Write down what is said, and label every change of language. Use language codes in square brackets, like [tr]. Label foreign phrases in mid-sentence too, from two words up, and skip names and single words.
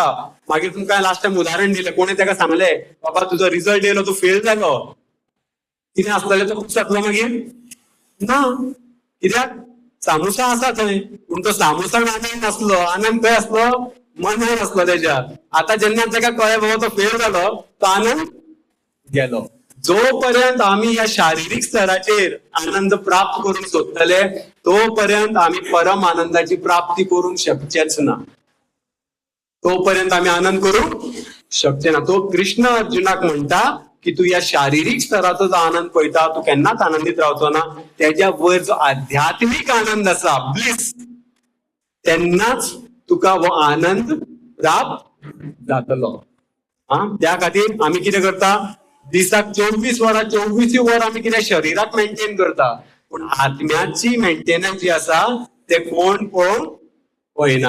[kok] मागीर तुमकां [en] last time [kok] उदाहरण दिलें, कोणी तेका सांगले बाबा तुजो रिझल्ट येयलो, तूं फेल जालो. कितें आसतलें? तो खूश जातलो मागीर? ना. कित्याक? सामोसा आसा थंय, पूण तो सामोसान आनंद नासलो. आनंद खंय आसलो? मनान आसलो तेज्या. आता जेन्ना तेका कळ्ळें बाबा तो फेल जालो, तो आनंद गेलो. जोपर्यंत आम्ही या शारीरिक स्तराचेर आनंद प्राप्त करून सोदतले तोपर्यंत आम्ही परम आनंदाची प्राप्ती करून शकचेच ना. तोपर्यंत आम्ही आनंद करू शकचे ना. तो कृष्ण अर्जुनाक म्हणता की तू या शारीरिक स्तराचो जो आनंद पळयता तू केन्नाच आनंदीत रावचो ना. त्याच्या वयर जो आध्यात्मिक आनंद आसा, ब्लिस, तेन्नाच तुका हो आनंद प्राप्त जातलो. त्या खातीर आम्ही कितें करता? दिसाक 24 वरां 24 वर आम्ही कितें शरीराक मेंटेन करता, पण आत्म्याची मेंटेनन्स जी आसा ते कोण पळयना.